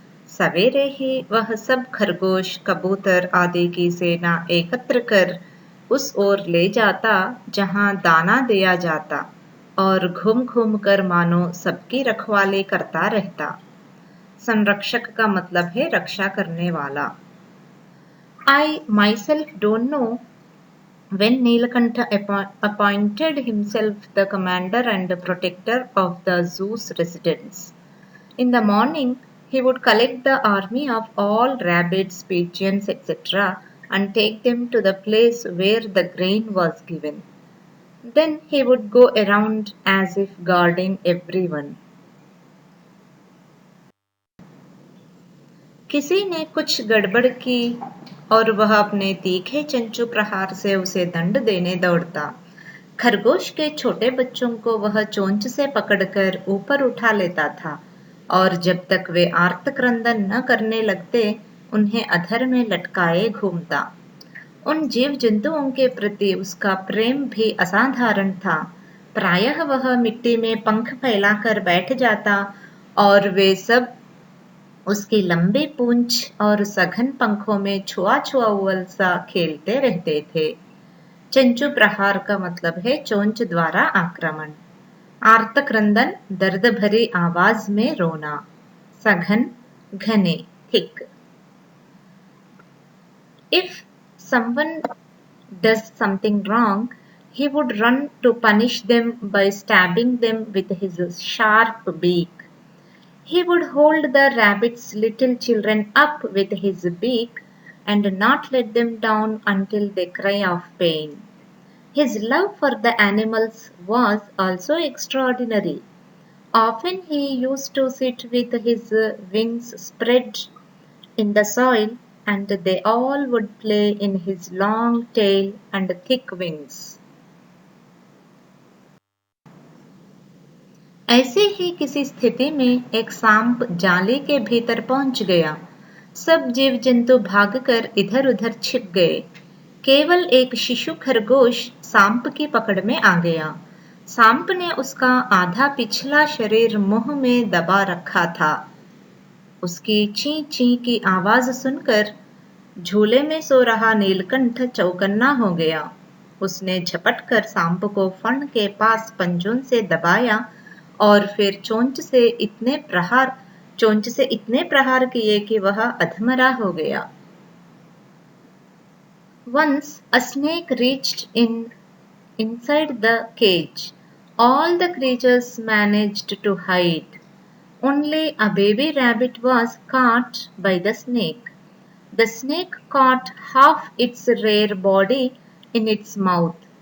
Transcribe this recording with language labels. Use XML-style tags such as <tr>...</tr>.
<hi>सवेरे ही वह सब खरगोश, कबूतर आदि की सेना एकत्र कर उस ओर ले जाता जहां दाना दिया जाता और घूम घूम कर मानो सबकी रखवाली करता रहता। संरक्षक का मतलब है रक्षा करने वाला।</hi> <en>I myself don't know when Neelakantha appointed himself the commander and protector of the zoo's residence. In the morning, he would collect the army of all rabbits, pigeons, etc., and take them to the place where the grain was given. Then he would go around as if guarding everyone.</en> <hi>किसी ने कुछ गड़बड़ की और वह अपने तीखे चंचू प्रहार से उसे दंड देने दौड़ता। खरगोश के छोटे बच्चों को वह चोंच से पकड़कर ऊपर उठा लेता था और जब तक वे आर्तक्रंदन न करने लगते उन्हें अधर में लटकाए घूमता। उन जीव जंतुओं के प्रति उसका प्रेम भी असाधारण था। प्रायः वह मिट्टी में पंख फैलाकर बैठ जाता और वे सब उसकी लंबी पूंछ और सघन पंखों में छुआ-छुआउल सा खेलते रहते थे। चंचू प्रहार का मतलब है चोंच द्वारा आक्रमण। आर्तक्रंदन दर्द भरी आवाज में रोना। सघन घने thick.</hi> <en>If someone does something wrong, he would run to punish them by stabbing them with his sharp beak. He would hold the rabbit's little children up with his beak and not let them down until they cry of pain. His love for the animals was also extraordinary. Often he used to sit with his wings spread in the soil and they all would play in his long tail and thick wings.</en> <hi>ऐसे ही किसी स्थिति में एक सांप जाली के भीतर पहुंच गया। सब जीव जंतु भागकर इधर-उधर छिप गए। केवल एक शिशु खरगोश सांप की पकड़ में आ गया। सांप ने उसका आधा पिछला शरीर मुंह में दबा रखा था। उसकी ची ची की आवाज सुनकर झूले में सो रहा नीलकंठ चौकन्ना हो गया। उसने झपटकर सांप को फण के पास पंजों से दबाया और फिर चोंच से इतने प्रहार किए कि वह अधमरा हो गया।</hi> <en>Once a snake reached inside the cage. All the creatures managed to hide. Only a baby rabbit was caught by the snake. The snake caught half its rare body in its mouth.</en>